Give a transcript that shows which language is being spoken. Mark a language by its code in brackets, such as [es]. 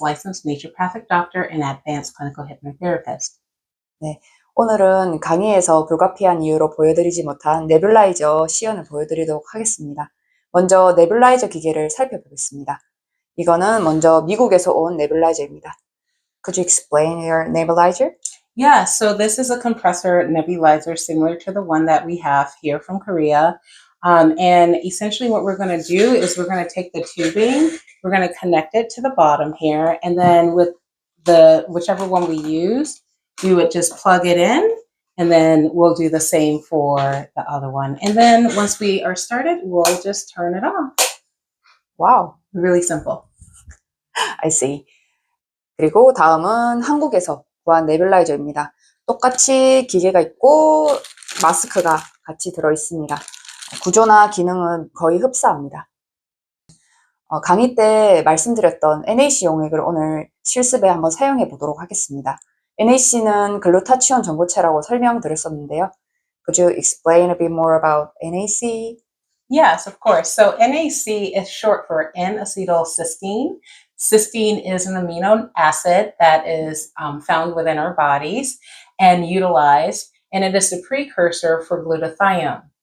[en] licensed naturopathic doctor and advanced clinical hypnotherapist. [ko] 네, 오늘은 강의에서 불가피한 이유로 보여드리지 못한 네뷸라이저 시연을 보여드리도록 하겠습니다. 먼저 네뷸라이저 기계를 살펴보겠습니다. 이거는 먼저 미국에서 온 네뷸라이저입니다. [en] Could you explain your nebulizer? Yeah, so this is a compressor nebulizer similar to the one that we have here from Korea. And essentially what we're going to do is we're going to take the tubing, we're going to connect it to the bottom here, and then with whichever one we use, we would just plug it in, and then we'll do the same for the other one. And then once we are started, we'll just turn it off. Wow, Really simple. I see. [ko] 그리고 다음은 한국에서 구한 네뷸라이저입니다. 똑같이 기계가 있고 마스크가 같이 들어있습니다. 구조나 기능은 거의 흡사합니다. 강의 때 말씀드렸던 NAC 용액을 오늘 실습에 한번 사용해 보도록 하겠습니다. NAC는 글루타치온 전고체라고 설명드렸었는데요. [en] Could you explain a bit more about NAC? Yes, of course. So NAC is short for N-acetylcysteine. Cysteine is an amino acid that is found within our bodies and utilized, and it is the precursor for glutathione.